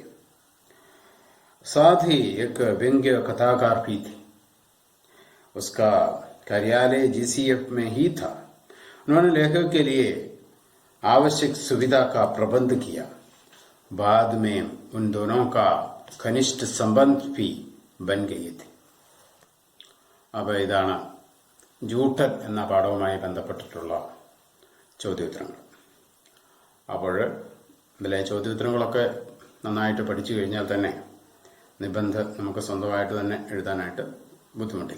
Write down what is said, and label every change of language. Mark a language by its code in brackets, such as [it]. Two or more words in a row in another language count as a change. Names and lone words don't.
[hi] साथ ही एक व्यंग्य कथाकार भी थे। उसका कार्यालय जीसीएफ में ही था। उन्होंने लेखक के लिए आवश्यक सुविधा का प्रबंध किया। बाद में उन दोनों का घनिष्ठ संबंध भी बन गए थे। [ml] അപ്പോൾ ഇതാണ് ജൂട്ടൻ എന്ന പാഠവുമായി ബന്ധപ്പെട്ടിട്ടുള്ള ചോദ്യോത്തരങ്ങൾ. അപ്പോൾ ഇതിലെ ചോദ്യോത്തരങ്ങളൊക്കെ നന്നായിട്ട് പഠിച്ചു കഴിഞ്ഞാൽ തന്നെ നിബന്ധ നമുക്ക് സ്വന്തമായിട്ട് തന്നെ എഴുതാനായിട്ട് ബുദ്ധിമുട്ടില്ല.